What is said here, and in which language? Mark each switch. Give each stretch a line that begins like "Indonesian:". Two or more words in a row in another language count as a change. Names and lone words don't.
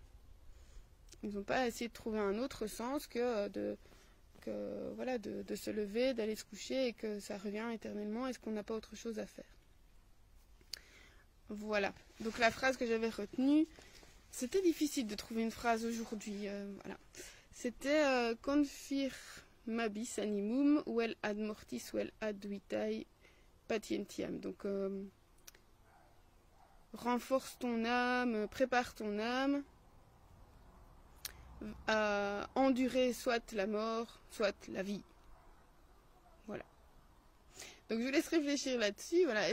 French: Ils n'ont pas essayé de trouver un autre sens que de se lever, d'aller se coucher et que ça revient éternellement. Est-ce qu'on n'a pas autre chose à faire? Voilà. Donc la phrase que j'avais retenue, C'était difficile de trouver une phrase aujourd'hui. Voilà.
Latin: C'était confirmabis animum, vel ad mortis, vel ad vitae patientiam.
French: Donc, renforce ton âme, prépare ton âme à endurer soit la mort, soit la vie. Voilà. Donc je vous laisse réfléchir là-dessus. Voilà.